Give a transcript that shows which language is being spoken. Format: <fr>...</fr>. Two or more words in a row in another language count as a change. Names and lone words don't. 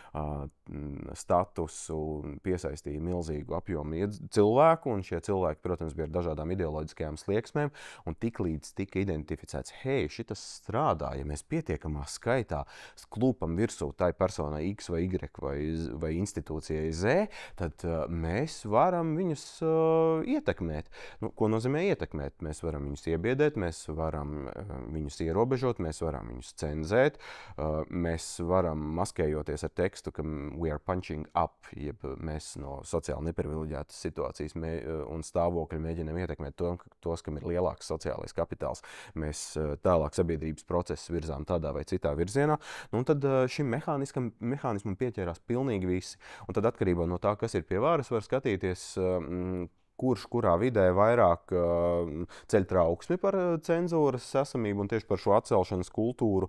<lv>statusu piesaistīja milzīgu apjomu cilvēku, un šie cilvēki, protams, bija ar dažādām ideoloģiskajām slieksmēm, un tiklīdz tika identificēts, hei, šitas strādā, ja mēs pietiekamā skaitā klūpam virsū tai personai X vai Y vai institūcijai Z, tad mēs varam viņus ietekmēt. Ko nozīmē ietekmēt? Mēs varam viņus iebiedēt, mēs varam viņus ierobežot, mēs varam viņus cenzēt, mēs varam maskējoties ar tekstu, ka</lv> <en>we are punching up,</en> <lv>jeb mēs no sociāli neprivileģētas situācijas un stāvokļa mēģinām ietekmēt tos, kam ir lielāks sociālais kapitāls. Mēs tālāk sabiedrības procesus virzām tādā vai citā virzienā, un tad šim mehānismam pieķērās pilnīgi visi. Un tad atkarībā no tā, kas ir pie varas, var skatīties, kurš kurā vidē vairāk ceļ trauksmi par cenzūras esamību un tieši par šo atcelšanas kultūru.</lv>